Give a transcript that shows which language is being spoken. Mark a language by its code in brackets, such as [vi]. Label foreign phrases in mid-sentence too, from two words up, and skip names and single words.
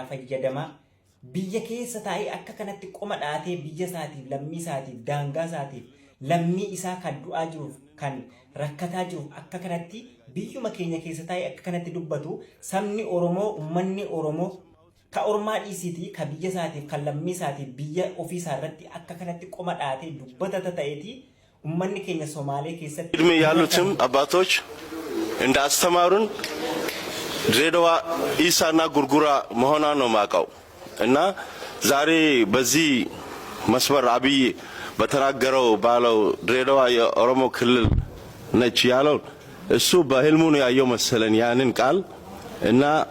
[om] fayyadamaa biyya keessa taa'ee akka kanatti qoma dhaatee biyya isaatiif lammii isaatiif daangaa isaatiif lammii isaa kan du'aa jiruuf kan rakkataa jiruuf akka kanatti biyyuma keenya keessa taa'ee akka kanatti dubbatu sabni Oromoo ummanni Oromoo ka ormaa dhiisitii ka biyya isaatiif kan lammii isaatiif biyya ofii isaa irratti akka kanatti qoma dhaatee dubbata ta'eeti ummanni keenya Somaalee keessatti [am] እድሜ ያሉትም አባቶች እንዳስተማሩን ድሬዳዋ ኢሳና ጉርጉራ መሆኗ ነው ማቀው እና ዛሬ በዚህ መስመር አብይ በተናገረው ባለው ድሬዳዋ የኦሮሞ ክልል ነች ያለው እሱ በህልሙ ነው ያየው መሰለን ያንን ቃል እና